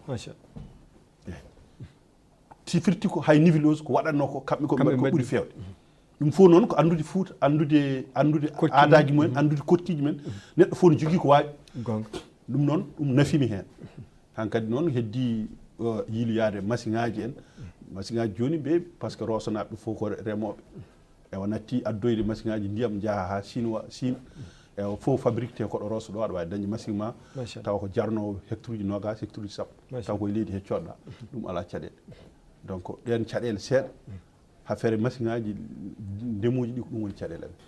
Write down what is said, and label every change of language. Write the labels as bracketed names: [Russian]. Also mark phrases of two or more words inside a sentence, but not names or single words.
[Fula] si firti ko hay nivelleuse ko waɗanno ko kamɓe ko ɓuuri fewde ɗum fof noon ko andude Fouta andude aadaji mumen andude kotkiji men neɗɗo fof ne jogui ko wawi ɗum noon ɗum nafimi hen hankkadi noon heddi yiiloyade machine ngaji en machine ngaji joni ɓe [French] par ce que [Fula] rosonaɓe fof ko remoɓe ewa natti addoyde machine ngaji ndiyam jaaha ha Chine ewa fof fabrique te koɗo roso ɗo aɗa wawi dañde machine ma taw ko jarnowo hectares uji nogas hectares uji sappo taw koye leydi he coɗɗa ɗum ala caɗele donc ɗen caɗele seeɗa ha feere machine ngaji ndemuji ɗi ko ɗum woni caɗele amen